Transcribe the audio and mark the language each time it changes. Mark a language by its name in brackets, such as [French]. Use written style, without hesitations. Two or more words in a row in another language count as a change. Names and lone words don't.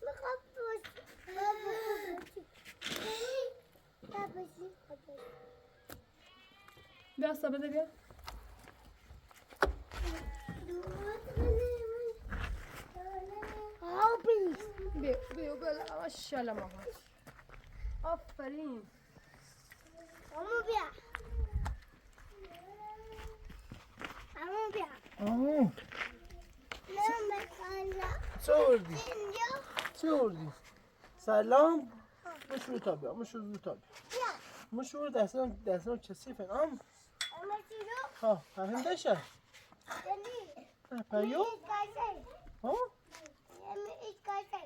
[Persian] بیا سبب بیا بیا بیا بیا ماشاءالله مامان آفرین [Portuguese] Vamos ver. Vamos ver. آه Não, mas olha. [Persian] چه آوردی؟ [Portuguese] Entendeu? [Persian] چه آوردی؟ سلام مشو تا بیا مشو زودتا بیا [Portuguese] Já. [Persian] مشو دستان کثیفن [Portuguese] Vamos tirar. [Persian] ها فهمیدشه [Portuguese] Ele. پیو Esquece. ها Ele esquece.